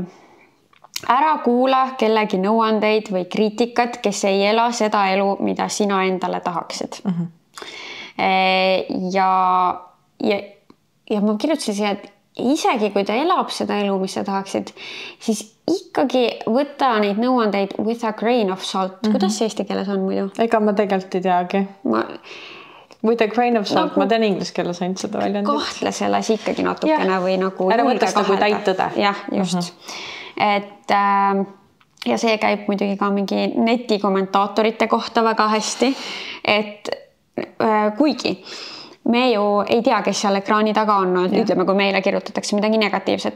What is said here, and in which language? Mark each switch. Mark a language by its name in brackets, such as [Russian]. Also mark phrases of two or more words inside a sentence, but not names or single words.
[Estonian] Ära kuula kellegi nõuandeid või kriitikat, kes ei ela seda elu, mida sina endale tahaksid. ja ma kirjutasin siia, et isegi kui ta elab seda elu, mis sa tahaksid, siis ikkagi võta neid nõuandeid [English] with a grain of salt. [Estonian] Kuidas see eesti keeles on muidu? Ega ma tegelikult ei teagi. [English] With a grain of salt, [Estonian] ma tean inglise keeles ainult seda väljendit. Kahtle selles ikkagi natukene või nagu... Ära võtaks nagu täit tõde. Jah, just. Et ja see käib muidugi ka mingi netikommentaatorite kohta väga hästi, et kuigi me ju ei tea, kes seal ekraani taga on, ütleme, kui meile kirjutatakse midagi negatiivset.